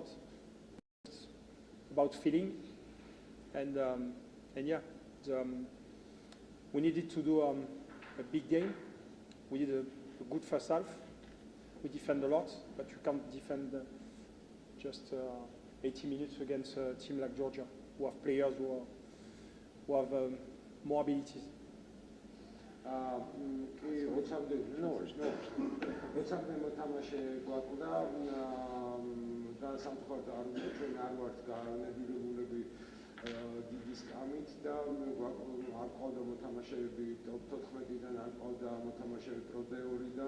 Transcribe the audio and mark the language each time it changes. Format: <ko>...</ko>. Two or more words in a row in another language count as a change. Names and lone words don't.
<en>It's about feeling, and yeah, we needed to do a big game. We did a good first half. We defend a lot, but you can't defend just 80 minutes against a team like Georgia, who have players who have more abilities.</en> <ka>როცა მოთამაშე გვაკვდა და სამწუხაროდ არ უნდა ჩვენ არ ვართ განებილებულები დიდი სკამით და არ ყავდა მოთამაშეები ტოპ 14-დან, არ ყავდა მოთამაშეები Pro D2-დან.</ka>